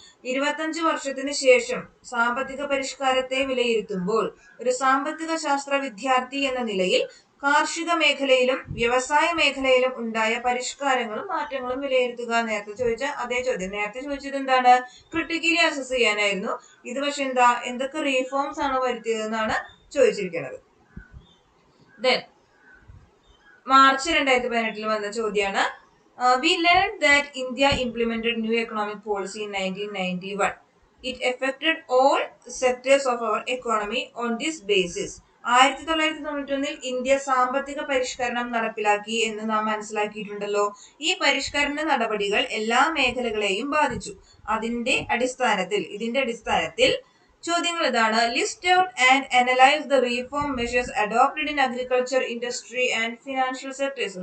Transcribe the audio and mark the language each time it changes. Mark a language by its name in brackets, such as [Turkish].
[Malayalam] 25 വർഷത്തിന് ശേഷം സാമ്പത്തിക പരിഷ്കാരത്തെ വിലയിരുത്തുമ്പോൾ ഒരു സാമ്പത്തിക ശാസ്ത്ര വിദ്യാർത്ഥി എന്ന നിലയിൽ കാർഷിക മേഖലയിലും വ്യവസായ മേഖലയിലും ഉണ്ടായ പരിഷ്കാരങ്ങളും മാറ്റങ്ങളും വിലയിരുത്തുക. നേരത്തെ ചോദിച്ച അതേ ചോദ്യം. നേരത്തെ ചോദിച്ചത് എന്താണ്? ക്രിട്ടിക്കലി അസസ് ചെയ്യാനായിരുന്നു. ഇത് പക്ഷെ എന്തൊക്കെ റീഫോംസ് ആണ് വരുത്തിയതെന്നാണ് ചോദിച്ചിരിക്കുന്നത്. Then മാർച്ച് 2018 വന്ന ചോദ്യമാണ്. [English] We learned that India implemented new economic policy in 1991. It affected all sectors of our economy on this basis. [Malayalam] 1991 India സാമ്പത്തിക പരിഷ്കരണം നടപ്പിലാക്കി എന്ന് നാം മനസ്സിലാക്കിയിട്ടുണ്ടല്ലോ. ഈ പരിഷ്കരണ നടപടികൾ എല്ലാ മേഖലകളെയും ബാധിച്ചു. ഇതിന്റെ അടിസ്ഥാനത്തിൽ ചോദ്യങ്ങൾ ഇതാണ്. [English] List out and analyse the reform measures adopted in agriculture, industry and financial sectors.